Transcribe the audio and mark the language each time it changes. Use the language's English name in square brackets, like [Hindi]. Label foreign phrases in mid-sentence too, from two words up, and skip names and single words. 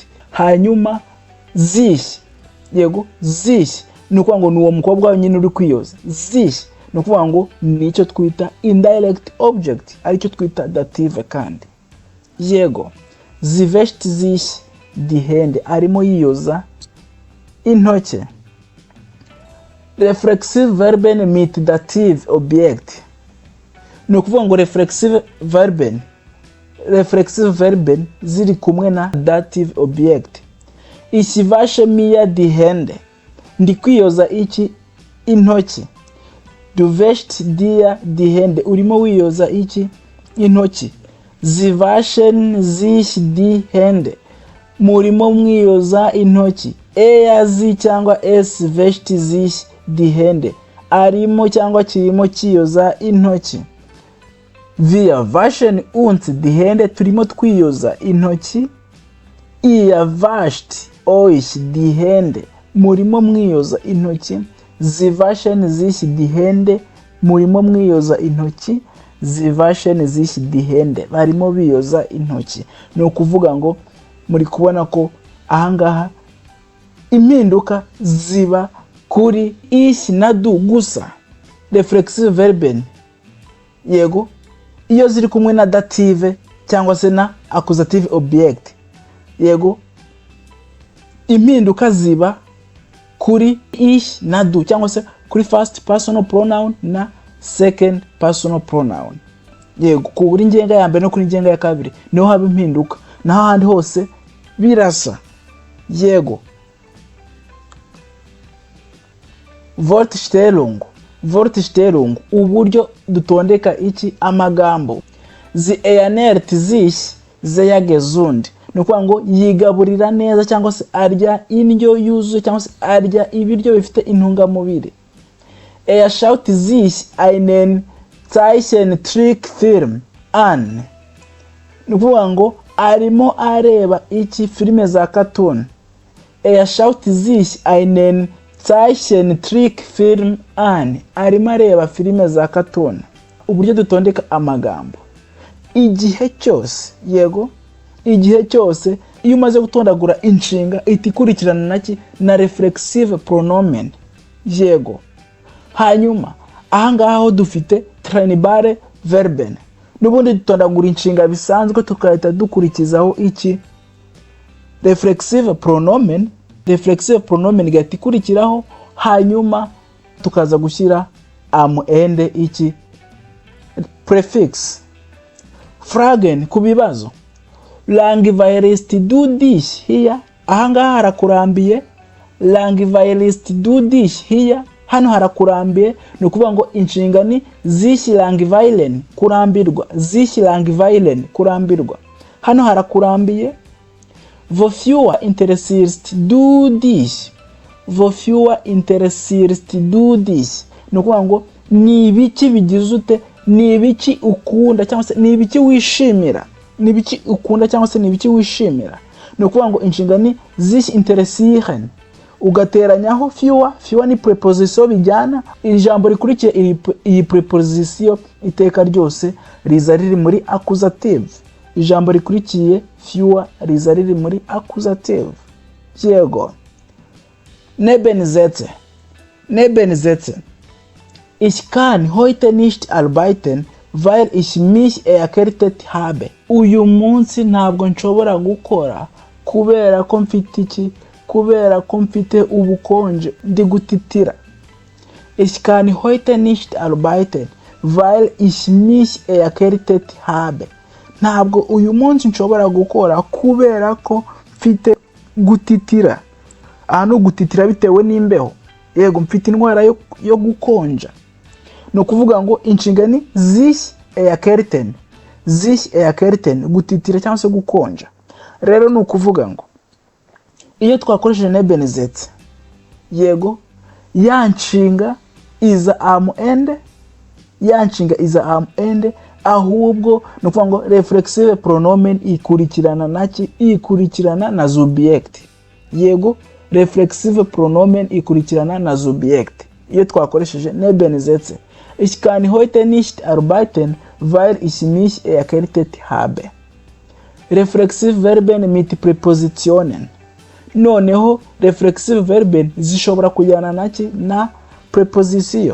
[Kinyarwanda] Hanyuma sich. Yego, sich. Ni ukuvuga ngo ni uwo mukobwa nyine uri kwiyoza. Sich. Ni ukuvuga ngo ni icyo twita indirect object. Aricyo twita dative kandi. Yego. [German] Sie wäscht sich die Hände. [Kinyarwanda] Arimo yiyoza intoke. [German] Reflexive verben mit dative object. [Kinyarwanda] Ni ukuvuga ngo [German] reflexive verben [Kinyarwanda] ziri kumwe na [English] dative object. [German] Ich wasche mir die Hände. [Kinyarwanda] Ndi kwiyoza iki? Intoki. [German] Du wäschst dir die Hände. [Kinyarwanda] Urimo wiyoza iki? Intoki. [German] Sie waschen sich die Hände. [Kinyarwanda] Murimo mwiyoza intoki. [German] Sie cyangwa es wäscht sich die Hände. [Kinyarwanda] Arimo cyangwa kirimo kiyoza intoki. [German] Wir waschen uns die Hände. [Kinyarwanda] Turimo twiyoza intoki. [German] Ihr wascht euch die Hände. [Kinyarwanda] Murimo mwiyoza intoki. [German] Sie waschen sich die Hände. [Kinyarwanda] Murimo mwiyoza intoki. [German] Sie waschen sich die Hände. [Kinyarwanda] Barimo biyoza intoki. Ni ukuvuga ngo muri kubona ko ahangaha impinduka ziba kuri [German] ich na du [Kinyarwanda] gusa. [German] Reflexive verben. Yego. [Kinyarwanda] Iyo ziri kumwe na dative cyangwa se na [English] accusative object. [Kinyarwanda] Yego. Impinduka ziba kuri [German] ich na du [Kinyarwanda] cyangwa se kuri [English] first personal pronoun [Kinyarwanda] na [English] second personal pronoun. [Kinyarwanda] Yego, kuri ngenga ya mbere no kuri ngenga ya kabiri niho haba impinduka. Naho handi hose birasa. Yego. Wortstellung, uburyo dutondeka iki? Amagambo. [German] Sie ernährt sich sehr gesund. [Kinyarwanda] Ni ukuvuga ngo yigaburira neza cyangwa se arya indyo yuzuye cyangwa se arya ibiryo bifite intungamubiri. [German] Schaut sich einen Zeichentrickfilm an. [Kinyarwanda] ni ukuvuga ngo arimo areba iki? Filime za cartoon. [German] Er schaut sich einen Zeichentrickfilm an. [Kinyarwanda] Arimo areba filime za cartoon. Uburyo dutondeka amagambo igihe cyose, yego, igihe cyose iyo umaze gutondagura inshinga ihita ikurikirana naki? Na [German] reflexive pronomen, [Kinyarwanda] yego. Hanyuma ahangaha ho dufite [German] trainable verben. [Kinyarwanda] Nubundi dutondagura inshinga bisanzwe tukahita dukurikizaho iki? [German] Reflexive pronomen. Reflexive pronomen [Kinyarwanda] igahita ikurikiraho, hanyuma tukaza gushyira [German] am end [Kinyarwanda] iki? Prefix. Fragen ku bibazo. [German] Langweiligst du dich hier? [Kinyarwanda] Ahangaha harakurambiye. [German] Langweiligst du dich hier? [Kinyarwanda] Hano harakurambiye, ni ukuvuga ngo inshinga ni [German] sich langweilen, [Kinyarwanda] kurambirwa. [German] Sich langweilen, [Kinyarwanda] kurambirwa. Hano harakurambiye. [German] Wofür interessierst du dich? Wofür interessierst du dich? [Kinyarwanda] Ni ukuvuga ngo ni ibiki bigize ute? Ni ibiki ukunda cyangwa se ni ibiki wishimira? Ni ibiki ukunda cyangwa se ni ibiki wishimira? Ni ukuvuga ngo inshinga ni [German] sich interessieren, [Kinyarwanda] ugateranyaho für. Für ni preposition bijyana. Ijambo rikurikiye iyi preposition iteka ryose riza riri muri accusative. Ijambo rikurikiye für riza riri muri accusative, yego. [German] Nebensätze. Nebensätze. Ich kann heute nicht arbeiten, weil ich mich erkältet habe. [Kinyarwanda] Uyu munsi ntabwo nshobora gukora kubera ko mfite iki? Kubera ko mfite ubukonje, ndi gutitira. [German] Ich kann heute nicht arbeiten, weil ich mich erkältet habe. [Kinyarwanda] Ntabwo uyu munsi nshobora gukora kubera ko mfite gutitira. Ano gutitira bitewe n'imbeho, yego, mfite indwara yo gukonja. No kuvuga ngo inshinga ni [German] sich erkälten. Sich erkälten, [Kinyarwanda] gutitira cyangwa se gukonja. Rero no kuvuga ngo iyo twakoresheje Nebensätze, yego, ya nshinga iza [German] am end, [Kinyarwanda] ya nshinga iza [German] am end, [Kinyarwanda] ahubwo no kuvuga ngo [German] reflexive pronomen [Kinyarwanda] ikurikirana naki? Ikurikirana na subject, yego. [German] Reflexive pronomen [Kinyarwanda] ikurikirana na subject iyo twakoresheje Nebensätze. [German] Ich kann heute nicht arbeiten, weil ich mich erkältet habe. Reflexive Verben mit Präpositionen. [Kinyarwanda] Noneho [German] reflexive Verben [Kinyarwanda] zishobora kujyana naki? Na Präposition.